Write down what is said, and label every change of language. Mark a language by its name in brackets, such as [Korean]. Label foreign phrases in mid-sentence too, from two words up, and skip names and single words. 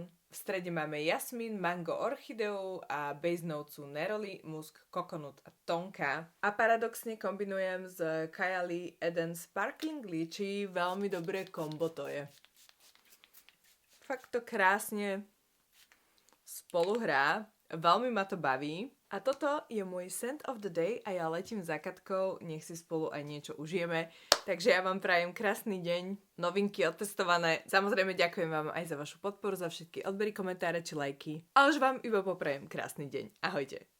[Slovak] V strede máme jasmín, mango, orchideu a [English] base note [Slovak] sú neroli, [English] musk, coconut [Slovak] a tonka. A paradoxne kombinujem s Kylie Eden Sparkling Lychee. Veľmi dobré kombo to je. Fakt to krásne spolu hrá. Veľmi ma to baví. A toto je môj [English] scent of the day [Slovak] a ja letím za Katkou, nech si spolu aj niečo užijeme. Takže ja vám prajem krásny deň, novinky otestované. Samozrejme ďakujem vám aj za vašu podporu, za všetky odbery, komentáre či lajky. A už vám iba poprajem krásny deň. Ahojte.